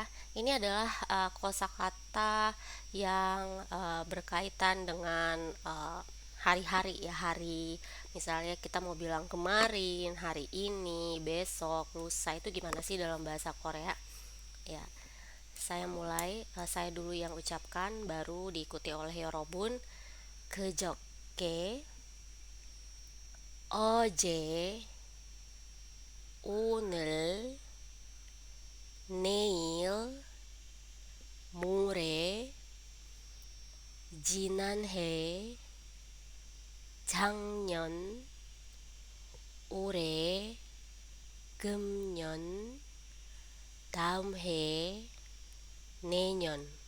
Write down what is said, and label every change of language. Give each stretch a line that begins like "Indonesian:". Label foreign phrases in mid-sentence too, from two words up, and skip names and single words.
Indonesian: Ini adalah kosakata yang berkaitan dengan hari-hari ya, hari misalnya kita mau bilang kemarin, hari ini, besok, lusa, itu gimana sih dalam bahasa Korea? Ya, saya dulu yang ucapkan baru diikuti oleh Yorobun.
Korean: 그저께, 어제, 오늘, 내일, 모레, 지난해, 작년, 올해, 금년, 다음 해, 내년.